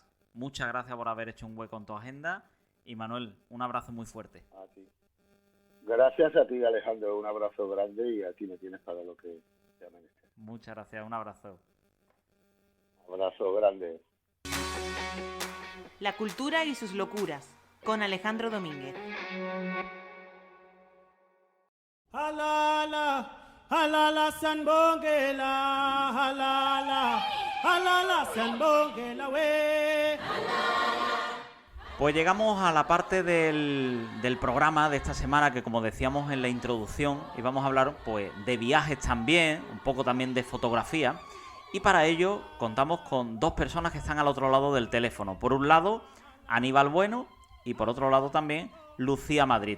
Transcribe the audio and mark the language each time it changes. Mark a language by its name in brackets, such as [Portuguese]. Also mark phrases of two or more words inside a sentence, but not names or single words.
[Spanish] Muchas gracias por haber hecho un hueco en tu agenda y Manuel, un abrazo muy fuerte. A ti. Gracias a ti, Alejandro, un abrazo grande y aquí me tienes para lo que te menester. Muchas gracias, un abrazo. Abrazo grande. La cultura y sus locuras, con Alejandro Domínguez. [Zulu] Halala, halala sanbongela, halala, halala sanbongela we. [Spanish] Pues llegamos a la parte del programa de esta semana que, como decíamos en la introducción, íbamos a hablar pues de viajes también, un poco también de fotografía. Y para ello contamos con dos personas que están al otro lado del teléfono. Por un lado, Aníbal Bueno y por otro lado también Lucía Madrid.